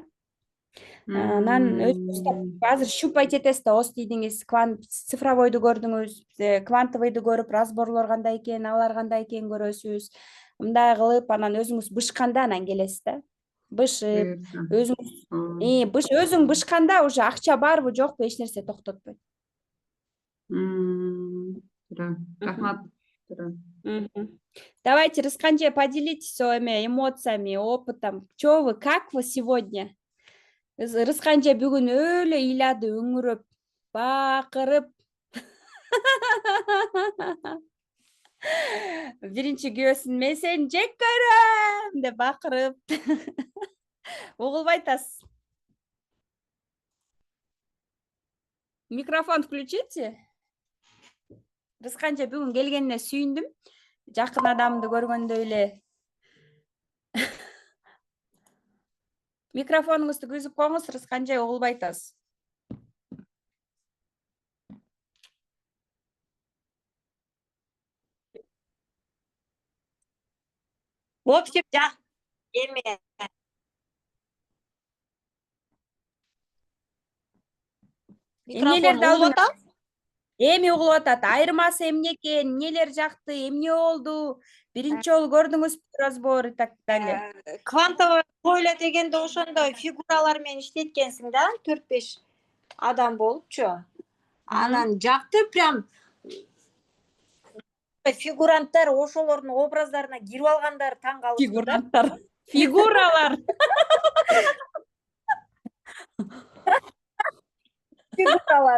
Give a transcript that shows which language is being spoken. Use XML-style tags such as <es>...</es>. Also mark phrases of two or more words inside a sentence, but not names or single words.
<ky>Анан өзүңүз азыр щупать этесиз да, оз дедиңиз, цифровойду көрдүңүз, квантовыйду көрүп, разборлор кандай экен, алар кандай экен көрөсүз. Мындай кылып, анан өзүңүз бышканда анан келесиз да. Бышып, өзүң бышканда уже акча барбы жокпу эч нерсе токтотпойт. Рахмат.</ky> <ru>Давайте, Рысканже, поделитесь эмоциями, опытом. Что вы, как вы сегодня?</ru> <ky>Рысканже бүгүн өлө ыйлады, өңүрөп, бакырып. Биринчи күйөөсүн мен сени жек көрөм деп бакырып. Угулбай атасыз.</ky> <ru>Микрофон включите.</ru> <ky>Рысканже бүгүн келгенине сүйүндүм. Жакын адамды көргөндөй эле. Микрофонуңузду күзүп коюңуз, Рысканже, угулбай атасыз.</ky> <ru>В общем,</ru> <ky>эме Эмнелерди алдыңыз? Эми угулуп атат. Айырмасы эмне экен? Эмнелер жакты? Эмне болду? Биринчи жолу көрдүңүзбү разбор</ky> <ru>и так далее. квантовый поле</ru> <ky>дегенде ошондой фигуралар менен иштеткенсиң да, 4-5 адам болупчу. Анан жакты прям фигуранттар ошолордун образдарына кирип алгандар таң калыптыр. Фигуралар. Фигуралар.</ky>